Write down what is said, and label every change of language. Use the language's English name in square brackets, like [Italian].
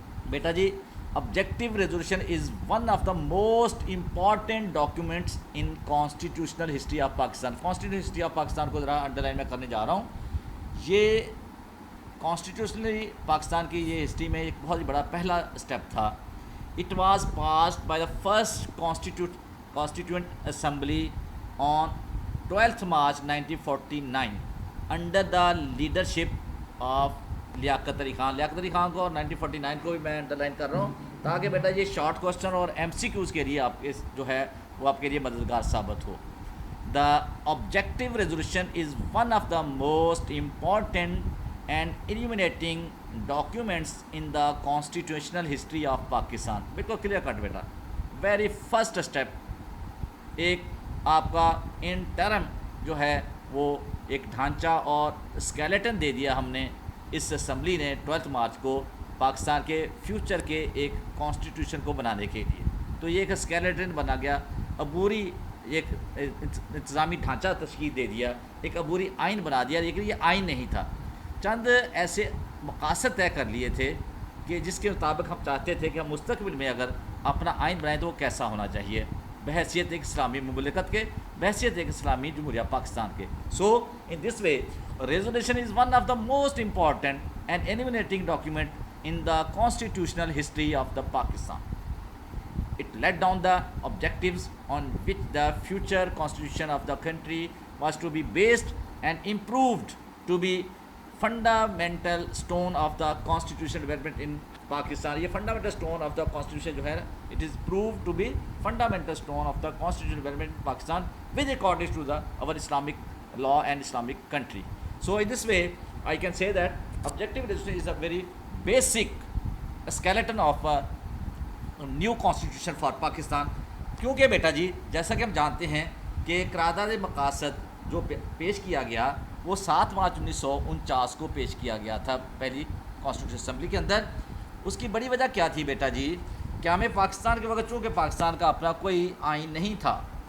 [English] بیٹا جی objective resolution is one of the most important documents in constitutional history of Pakistan. [Urdu] Constitutional history of Pakistan کو ذرا under line میں کرنے جا رہا ہوں. یہ کانسٹیٹیوشنلی پاکستان کی یہ ہسٹری میں ایک بہت ہی بڑا پہلا اسٹیپ تھا. [English] It was passed by the first Constituent Assembly on 12th March 1949 under the leadership of Liaquat Ali Khan. [Urdu] Liaquat Ali Khan کو اور 1949 کو بھی میں انڈر لائن کر رہا ہوں تاکہ بیٹا یہ شارٹ کوسچن اور MCQs کے لیے آپ کے جو ہے وہ آپ کے لیے مددگار ثابت ہو. [English] The objective resolution is one of the most important and illuminating documents in the constitutional history of Pakistan. [Urdu] بالکل کلیئر کٹ بیٹا. ویری فرسٹ اسٹیپ ایک آپ کا انٹرم جو ہے وہ ایک ڈھانچہ اور اسکیلیٹن دے دیا ہم نے اس اسمبلی نے 12 مارچ کو پاکستان کے فیوچر کے ایک کانسٹیٹیوشن کو بنانے کے لیے. تو یہ ایک اسکیلیٹن بنا گیا، عبوری ایک انتظامی ڈھانچہ تشکیل دے دیا، ایک عبوری آئین بنا دیا. لیکن یہ آئین نہیں تھا، چند ایسے مقاصد طے کر لیے تھے کہ جس کے مطابق ہم چاہتے تھے کہ ہم مستقبل میں اگر اپنا آئین بنائیں تو وہ کیسا ہونا چاہیے بحیثیت ایک اسلامی مملکت کے، بحیثیت ایک اسلامی جمہوریہ پاکستان کے. [English] So in this way resolution is one of the most important and eliminating document in the constitutional history of the Pakistan. It laid down the objectives on which the future constitution of the country was to be based and improved to be fundamental stone of the constitutional development in Pakistan. یہ fundamental stone of the constitution جو ہے it is proved to be fundamental stone of the constitutional development in Pakistan with according to our Islamic law and Islamic country. So in this way I can say that objective resolution is a very basic skeleton of new constitution for Pakistan. [Urdu] کیونکہ بیٹا جی جیسا کہ ہم جانتے ہیں کہ قرارداد مقاصد جو پیش کیا گیا وہ 7 مارچ 1949 کو پیش کیا گیا تھا پہلی کانسٹیٹیوشن اسمبلی کے اندر. اس کی بڑی وجہ کیا تھی بیٹا جی کہ ہمیں پاکستان کے وقت چونکہ پاکستان کا اپنا کوئی آئین نہیں تھا